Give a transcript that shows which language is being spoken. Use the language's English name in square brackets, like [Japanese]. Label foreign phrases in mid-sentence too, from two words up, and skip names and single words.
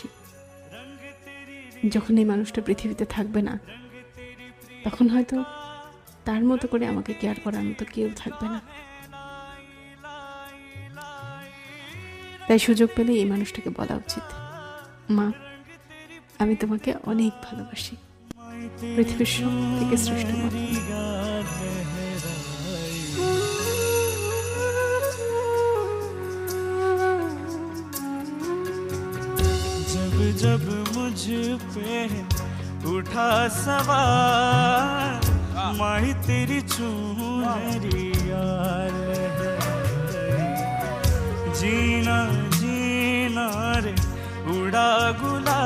[Bangla] যখন এই মানুষটা পৃথিবীতে থাকবে না, তখন হয়তো তার মতো করে আমাকে কেয়ার করার মতো কেউ থাকবে না। তাই সুযোগ পেলে এই মানুষটাকে বলা উচিত, মা আমি তোমাকে অনেক ভালোবাসি, পৃথিবীর সব থেকে শ্রেষ্ঠ মা। [Hindi] जब जब मुझ पे उठा सवाल, माही तेरी चुनरी यार है, जीना जीना रे उड़ा गुलाल।